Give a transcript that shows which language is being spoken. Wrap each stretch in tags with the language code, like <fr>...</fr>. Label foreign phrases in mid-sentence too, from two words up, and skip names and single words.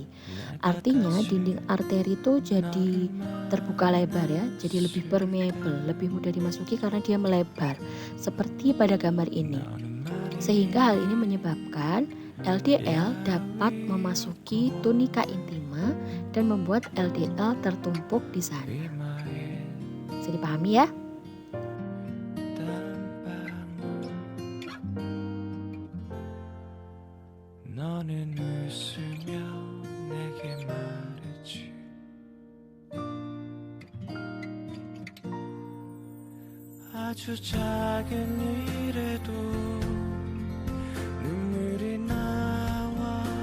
<id>Artinya dinding arteri itu jadi terbuka lebar ya, jadi lebih permeable, lebih mudah dimasuki karena dia melebar seperti pada gambar ini. Sehingga hal ini menyebabkan LDL dapat memasuki tunika intima dan membuat LDL tertumpuk di sana. Bisa dipahami ya?</id> <ko>너는 웃으며 내게 말했지 아주 작은 일에도 눈물이 나와</ko>